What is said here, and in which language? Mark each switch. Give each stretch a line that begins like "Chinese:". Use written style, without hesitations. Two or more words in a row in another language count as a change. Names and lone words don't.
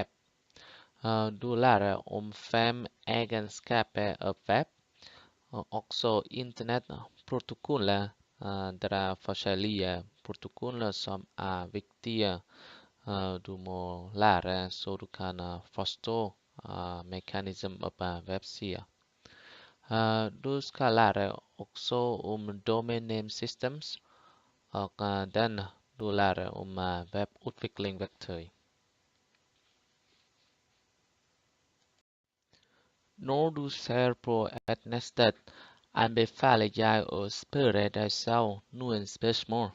Norwegian: Du lærer om 5 egenskaper av web, og også internettprotokoller. Det er forskjellige protokoller som er viktige. Du må lære så du kan forstå mekanismen av websider. Du skal lære også om
English: domain name systems,
Norwegian: og den du lærer om webutviklingsverktøy. Når du ser på et nettsted, anbefaler jeg å spørre deg selv noen spørsmål.